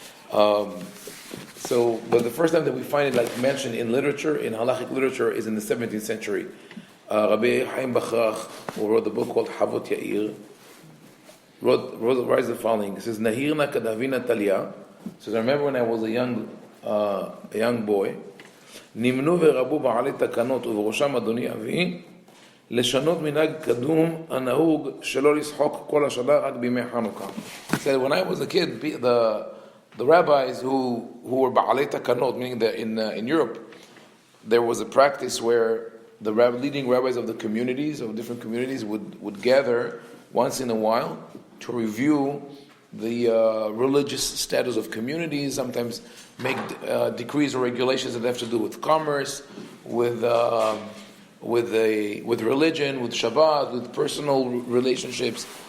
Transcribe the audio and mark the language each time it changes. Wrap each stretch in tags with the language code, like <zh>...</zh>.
<en>But the first time that we find it mentioned in literature, in halachic literature, is in the 17th century. Rabbi Haim Ovadia, who wrote the book called Havot Yair, writes the following. He says, "Nahirna kadavina talia." Says, I remember when I was a young boy.</en> <he>נמנו ורבו בעלי תקנות ובראשם אדוני אבי לשנות מנהג קדום הנהוג שלא לשחוק כל השנה רק בימי חנוכה.</he> <en>He said, when I was a kid, the rabbis who were בעלי תקנות, meaning that in Europe, there was a practice where the leading rabbis of the communities, of different communities, would gather once in a while to review the religious status of communities, sometimes make decrees or regulations that have to do with commerce, with religion, with Shabbat, with personal relationships.</en>